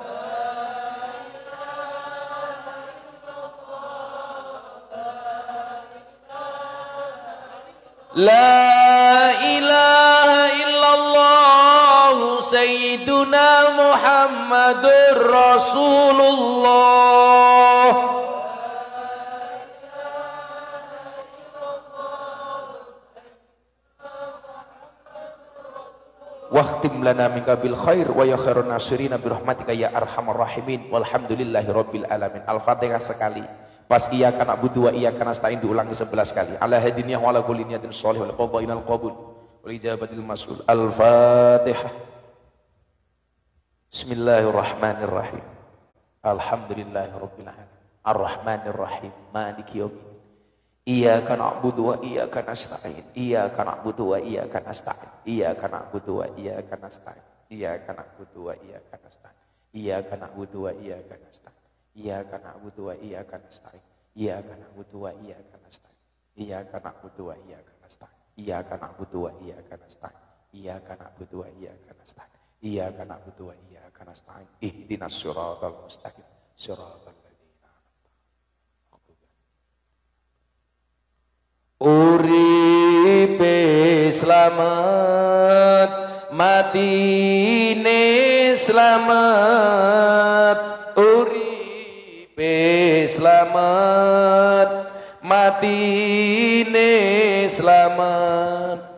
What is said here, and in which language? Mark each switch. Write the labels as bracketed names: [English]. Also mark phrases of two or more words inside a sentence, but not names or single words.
[Arabic] لا إله إلا الله سيدنا محمد رسول الله. واختم لنا منك بالخير ويا خير الناصرين برحمتك يا أرحم الراحمين والحمد لله رب العالمين. [Indonesian] Al-Fatihah sekali. [Arabic] Pas إياك نعبد وإياك نستعين [Indonesian] diulangi 11 kali. [Arabic] على هذه النية وعلى كل نية صالحة والقضاء القبول والإجابة المسؤول. Al-Fatihah. بسم الله الرحمن الرحيم الحمد لله رب العالمين. الرحمن الرحيم مالك يوم الدين. إياك نعبد وإياك نستعين إياك نعبد وإياك نستعين. Iyyaka na'budu wa iyyaka nasta'in. إياك نعبد وإياك نستعين إياك نعبد وإياك نستعين. Iyyaka na'budu wa iyyaka nasta'in. إياك نعبد وإياك نستعين إياك نعبد وإياك نستعين. Iyyaka na'budu wa iyyaka nasta'in. إياك نعبد وإياك نستعين إياك نعبد وإياك نستعين. Iyyaka na'budu wa iyyaka nasta'in. إياك نعبد وإياك نستعين إياك نعبد وإياك نستعين. Iyyaka na'budu wa iyyaka nasta'in. إياك نعبد وإياك نستعين اهدنا الصراط المستقيم. [Javanese] Siratal uripe slamet, matine slamet. Uripe slamet, matine slamet.